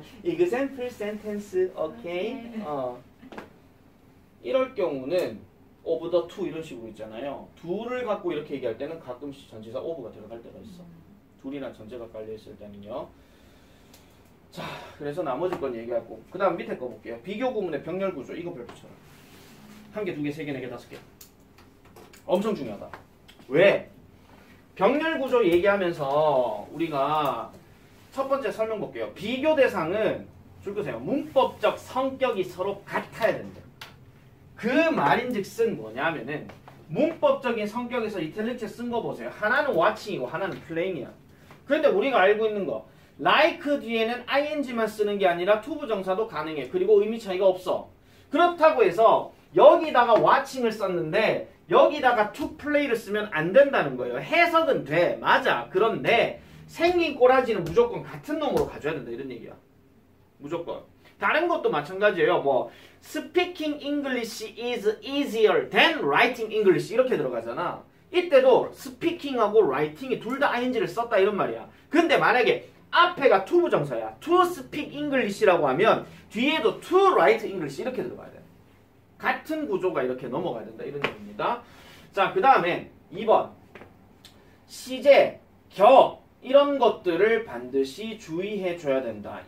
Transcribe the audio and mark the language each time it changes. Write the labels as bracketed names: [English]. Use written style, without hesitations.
[English] example sentence, 오케이? [Korean] 이럴 경우는 [English] of the two [Korean] 이런 식으로 있잖아요. 둘을 갖고 이렇게 얘기할 때는 가끔씩 전치사 of가 들어갈 때가 있어. 둘이나 전제가 깔려있을 때는요. 자, 그래서 나머지 건 얘기하고 그 다음 밑에 거 볼게요. 비교 구문의 병렬 구조 이거 별표처럼 한 개, 두 개, 세 개, 네 개, 다섯 개. 엄청 중요하다. 왜? 병렬 구조 얘기하면서 우리가 첫 번째 설명 볼게요. 비교 대상은 줄 거세요. 문법적 성격이 서로 같아야 된다. 그 말인즉슨 뭐냐면은 문법적인 성격에서 이탈릭체 쓴 거 보세요. 하나는 watching이고 하나는 playing이야. 그런데 우리가 알고 있는 거 like 뒤에는 ing만 쓰는 게 아니라 투부정사도 가능해. 그리고 의미 차이가 없어. 그렇다고 해서 여기다가 watching을 썼는데 여기다가 to play를 쓰면 안 된다는 거예요. 해석은 돼. 맞아. 그런데 생긴 꼬라지는 무조건 같은 놈으로 가져야 된다. 이런 얘기야. 무조건. 다른 것도 마찬가지예요. 뭐 [English] speaking English is easier than writing English [Korean] 이렇게 들어가잖아. 이때도 speaking하고 writing이 둘 다 ing를 썼다 이런 말이야. 근데 만약에 앞에가 to 부정사야. [English] to speak English [Korean] 라고 하면 뒤에도 [English] to write English [Korean] 이렇게 들어가야 돼. 같은 구조가 이렇게 넘어가야 된다 이런 얘기입니다. 자, 그 다음에 2번 시제, 격 이런 것들을 반드시 주의해 줘야 된다.